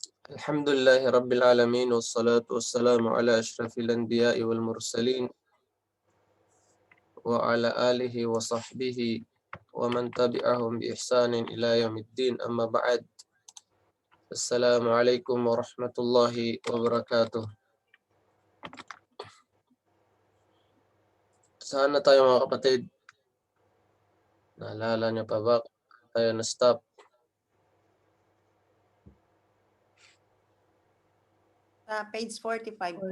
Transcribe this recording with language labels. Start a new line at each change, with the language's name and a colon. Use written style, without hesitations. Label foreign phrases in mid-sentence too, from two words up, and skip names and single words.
Arabic: الحمد لله رب العالمين والصلاة والسلام على أشرف الأنبياء والمرسلين وعلى آله وصحبه ومن تبعهم بإحسان إلى يوم الدين أما بعد. السلام عليكم ورحمة الله وبركاته.
Filipino: Saan na tayo mga kapatid? Naalala niyo pa ba tayo na-stop? Sa page 45 po,